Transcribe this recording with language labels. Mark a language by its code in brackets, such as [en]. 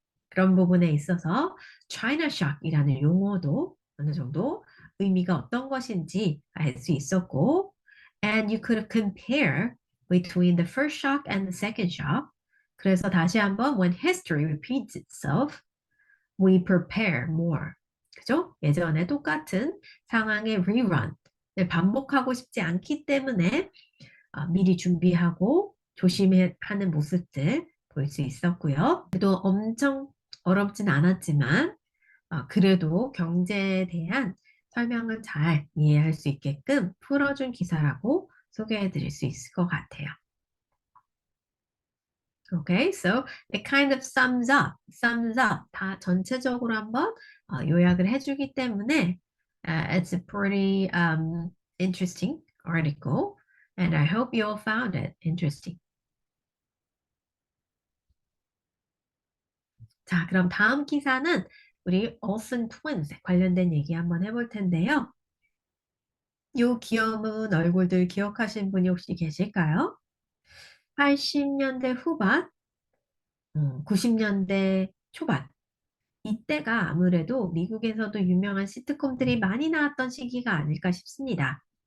[ko] 그런 부분에 있어서 China Shock이라는 용어도 어느 정도 의미가 어떤 것인지 알 수 있었고, [en] and you could compare between the first shock and the second shock. [ko] 그래서 다시 한번 [en] when history repeats itself, we prepare more. [ko] 그죠? 예전에 똑같은 상황의 rerun을 반복하고 싶지 않기 때문에 미리 준비하고 조심하는 모습들 볼 수 있었고요. 또 엄청 어렵진 않았지만 그래도 경제에 대한 설명을 잘 이해할 수 있게끔 풀어준 기사라고 소개해 드릴 수 있을 것 같아요. [en] Okay, so it kind of sums up [ko] 다 전체적으로 한번 요약을 해주기 때문에 [en] it's a pretty interesting article and I hope you all found it interesting. [ko] 자, 그럼 다음 기사는 우리 Olsen Twins 관련된 얘기 한번 해볼 텐데요. 요 귀여운 얼굴들 기억하신 분이 혹시 계실까요? 80년대 후반, 90년대 초반 이때가 아무래도 미국에서도 유명한 시트콤들이 많이 나왔던 시기가 아닐까 싶습니다.